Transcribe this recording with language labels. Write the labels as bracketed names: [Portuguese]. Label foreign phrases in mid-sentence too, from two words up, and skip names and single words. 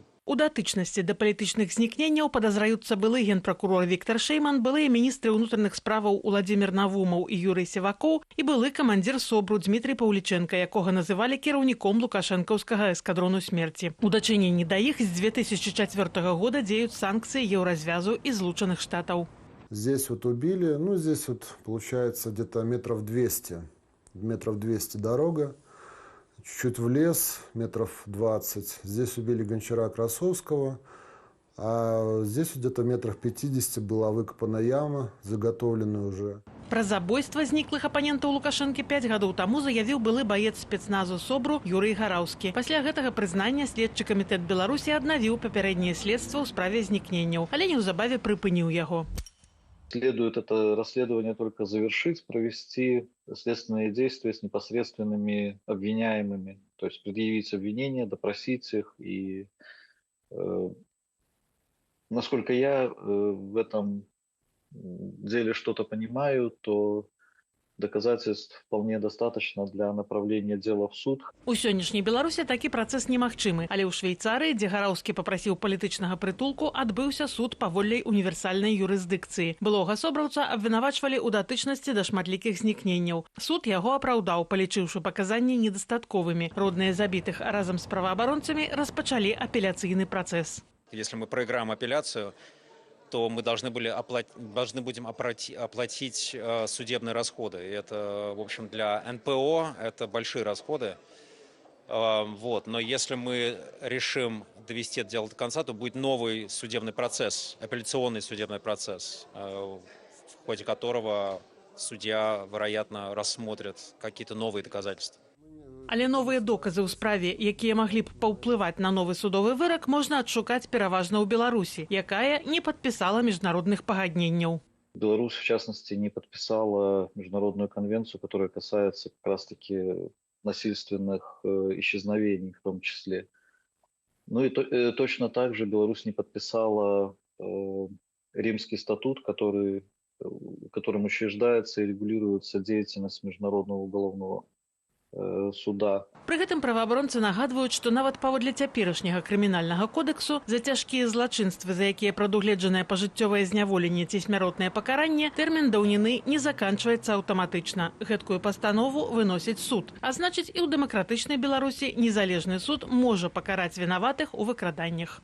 [Belarusian] У датычнасці да палітычных знікненняў падазраюцца былы генпракурор Віктор Шэйман, былыя міністры ўнутраных справаў Уладзімір Навумаў і Юрый Севакоў і былы камандзір СОБРу Дмітрый Паўлічэнка, якога называлі кіраўніком лукашэнкаўскага эскадрону смерці. У дачыненні да іх з 2004 года дзеюць санкцыі Еўразвязу і Злучаных Штатаў. [Russian] Здесь вот убили, здесь вот получается где-то метров 200 дорога. Чуть-чуть в лес, метров 20. Здесь убили Гончара Красовского, а здесь где-то метров 50 была выкопана яма, заготовленная уже. [Belarusian] Пра забойства зніклых апанентаў Лукашэнкі 5 гадоў таму заявіў былы баец спецназу СОБРу Юрый Гараўскі. Пасля гэтага прызнання следчы камітэт Беларусі аднавіў папярэдняе следства ў справе знікненняў, але неўзабаве прыпыніў яго. [Russian] Следует это расследование только завершить, провести следственные действия с непосредственными обвиняемыми, то есть предъявить обвинения, допросить их. И насколько я в этом деле что-то понимаю, то доказательств вполне достаточно для направления дела в суд. [Belarusian] У сённяшняй Беларусі такі працэс немагчымы, але ў Швейцарыі, дзе Гараўскі папрасіў палітычнага прытулку, адбыўся суд паводле універсальнай юрысдыкцыі. Былога собраўца абвінавачвалі ў датычнасці да шматлікіх знікненняў. Суд яго апраўдаў, палічыўшы паказанні недастатковымі. Родныя забітых разам з праваабаронцамі распачалі апеляцыйны працэс. [Russian] Если мы проиграем апелляцию, то мы должны будем оплатить судебные расходы. И это, в общем, для НПО это большие расходы. Но если мы решим довести это дело до конца, то будет новый судебный процесс, апелляционный судебный процесс, в ходе которого судья, вероятно, рассмотрит какие-то новые доказательства. [Belarusian] Але новыя доказы ў справе, якія маглі б паўплываць на новы судовы вырак, можна адшукаць пераважна ў Беларусі, якая не падпісала міжнародных пагадненняў. [Russian] Беларусь, в частности, не подписала международную конвенцию, которая касается как раз-таки насильственных исчезновений в том числе. И точно так же Беларусь не подписала Римский статут, которым учреждается и регулируется деятельность Международного уголовного суда. [Belarusian] Пры гэтым праваабаронцы нагадваюць, што нават паводле цяперашняга крымінальнага кодексу за цяжкія злачынствы, за якія прадугледжанае пажыццёвае зняволенне ці смяротнае пакаранне, тэрмін даўніны не заканчваецца аўтаматычна. Гэткую пастанову выносіць суд. А значыць, і ў дэмакратычнай Беларусі незалежны суд можа пакараць вінаватых у выкраданнях.